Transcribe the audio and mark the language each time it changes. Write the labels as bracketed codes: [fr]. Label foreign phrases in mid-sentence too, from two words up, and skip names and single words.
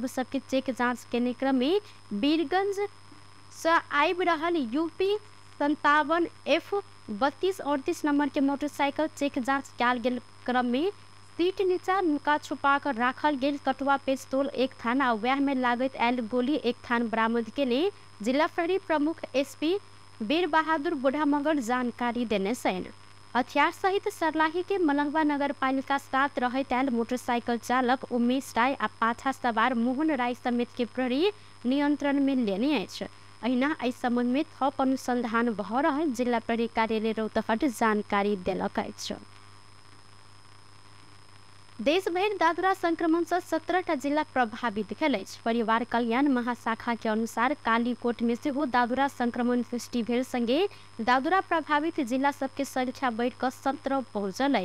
[mai] सबके चेक जांच के क्रम में वीरगंज से आबि रहल यूपी 57 F3238 नंबर के मोटरसाइकिल चेक जांच कियाल गेल क्रम में सीट नीचा नुका छुपा कर राखल गेल कटुआ पिस्तौल एक थान आ वह में लागत आयल गोली एक थान बरामद केने जिला प्रहरी प्रमुख एसपी वीर बहादुर बुढ़ा मगर जानकारी देने सैन। हथियार सहित सरलाही के मलंगवा नगर पालिका 7 रहत आयल मोटरसाइकिल चालक उमेश राय आ पाछा सवार मोहन राय समेत के प्रहरी नियंत्रण में लेने अछि। अहिना एहि संबंध में थप अनुसंधान भ रहल जिला प्रहरी कार्यालय रौतहट जानकारी देलक अछि। देश भर दादुरा संक्रमण से 17टा जिला प्रभावित भेल अछि। परिवार कल्याण महाशाखा के अनुसार कालीकोट में से दादुरा संक्रमण पुष्टि भेल संगे दादुरा प्रभावित जिला सबके संख्या बढ़ कर 17 पहुंचल है।